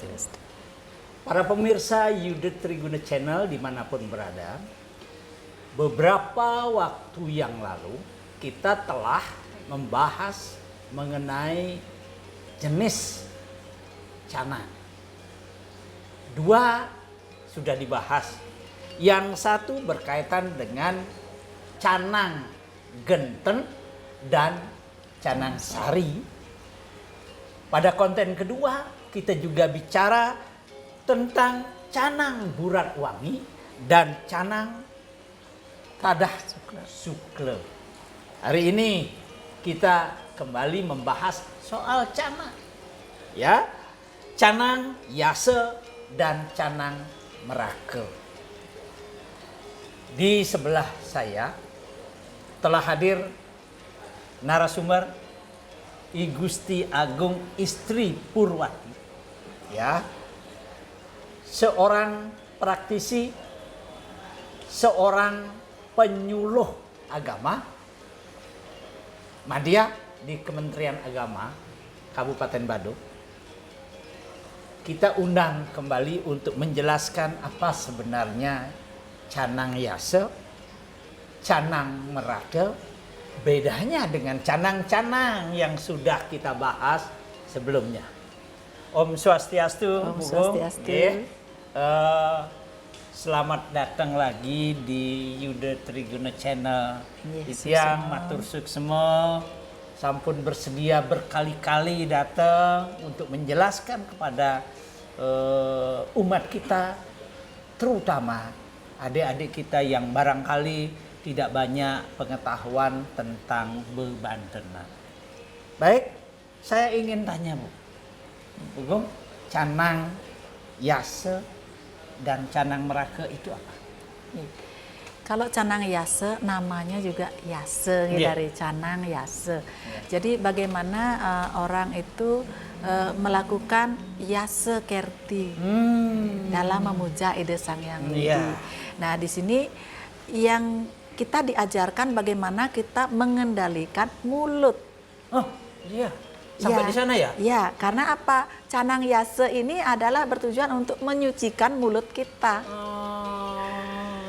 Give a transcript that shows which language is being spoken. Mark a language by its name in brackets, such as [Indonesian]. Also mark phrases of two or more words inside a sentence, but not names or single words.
[Indonesian] Para pemirsa Yuda Triguna Channel dimanapun berada, beberapa waktu yang lalu kita telah membahas mengenai jenis canang. 2 sudah dibahas. Yang satu berkaitan dengan canang genten dan canang sari. Pada konten kedua kita juga bicara tentang canang burat wangi dan canang tadah sukle. Hari ini kita kembali membahas soal canang. Ya, canang yase dan canang merake. Di sebelah saya telah hadir narasumber I Gusti Agung Istri Purwati. Ya. Seorang praktisi, seorang penyuluh agama, Madya di Kementerian Agama Kabupaten Badung. Kita undang kembali untuk menjelaskan apa sebenarnya canang yase, canang merake, bedanya dengan canang-canang yang sudah kita bahas sebelumnya. [Balinese] Om Swastiastu. Om Swastiastu. [Indonesian] Selamat datang lagi di Yuda Triguna Channel. Yang [Balinese] matur suksema sampun [Indonesian] bersedia berkali-kali datang untuk menjelaskan kepada umat kita, terutama adik-adik kita yang barangkali tidak banyak pengetahuan tentang bebantenan. Baik, saya ingin tanya Bu Gong, canang yase dan canang merake itu apa? Kalau canang yase namanya juga yase dari canang yase. Jadi bagaimana orang itu melakukan yase kerti dalam memuja ide Sang Hyang Widi. Nah, di sini yang kita diajarkan bagaimana kita mengendalikan mulut. Oh, iya. Sampai di sana ya? Ya, karena apa? Canang yase ini adalah bertujuan untuk menyucikan mulut kita. Oh,